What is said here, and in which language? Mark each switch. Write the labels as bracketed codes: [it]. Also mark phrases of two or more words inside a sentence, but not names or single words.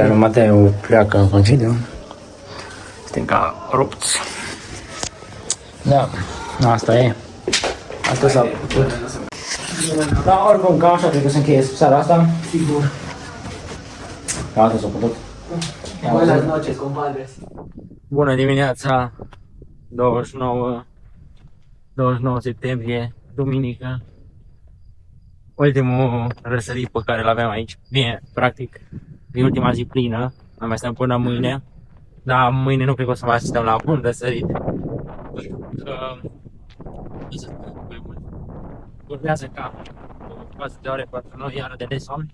[ro] lui Mateu pleacă în concediu. Suntem ca rupți. Da, asta e. Asta s-a putut. Da, oricum, cam așa cred că se încheie seara asta. Sigur. Asta s-a putut. [es] Buenas noches, compadres. [ro] Bună dimineața, 29 septembrie, duminică. Ultimul răsărit pe care l-aveam aici. Bine, practic, e ultima zi plină, mai stăm până mâine. Dar mâine nu cred că o să mai asistăm la un răsărit. Urmează ca 4 de ore, 4 noi, iară de somn.